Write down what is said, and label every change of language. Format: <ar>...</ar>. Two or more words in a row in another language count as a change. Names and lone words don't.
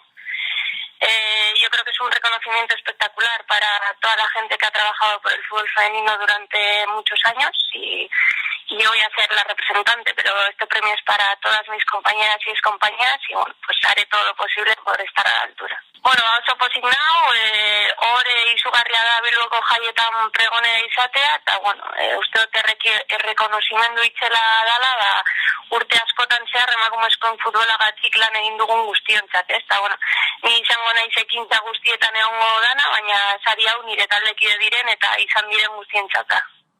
<es>Yo creo que es un reconocimiento espectacular para toda la gente que ha trabajado por el fútbol femenino durante muchos años y yo voy a ser la representante, pero este premio es para todas mis compañeras y excompañeras y bueno, pues haré todo lo posible por estar a la altura.</es> <eu>Bueno, oso pozik nau, ore izugarria da Bilboko jaietan pregonera izatea, eta bueno, uste dut errekonozimendu itzela dala, urte askotan zehar emakumezkoen futbolagatik lan egin dugun guztiontzat, ez? Eta bueno, ni izango naiz ekintza guztietan egongo dana, baina sari hau nire taldekide diren eta izan diren guztientzat da.</eu>